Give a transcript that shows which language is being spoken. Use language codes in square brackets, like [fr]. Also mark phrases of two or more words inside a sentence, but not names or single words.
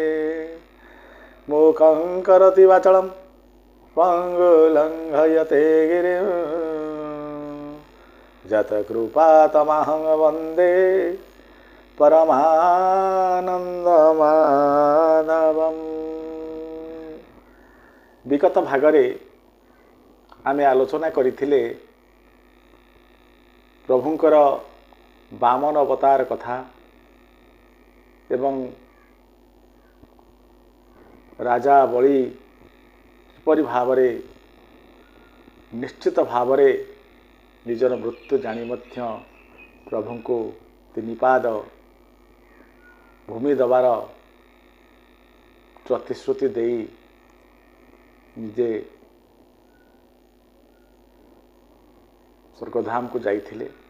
[sa] मूकं करोति वाचालं पङ्गुलङ्घयते गिरिं यत्कृपातमहं वन्दे परमानन्दमाधवम्। [or] ବିଗତ ଭାଗରେ ଆମେ ଆଲୋଚନା କରିଥିଲେ ପ୍ରଭୁଙ୍କର ବାମନ ଅବତାର କଥା ଏବଂ ରାଜା ବଳି କିପରି ଭାବରେ ନିଶ୍ଚିତ ଭାବରେ ନିଜର ମୃତ୍ୟୁ ଜାଣି ମଧ୍ୟ ପ୍ରଭୁ କୁ ତିନି ପାଦ ଭୂମି ଦେବାର ପ୍ରତିଶ୍ରୁତି ଦେଇ ନିଜେ ସ୍ୱର୍ଗଧାମ କୁ ଯାଇଥିଲେ।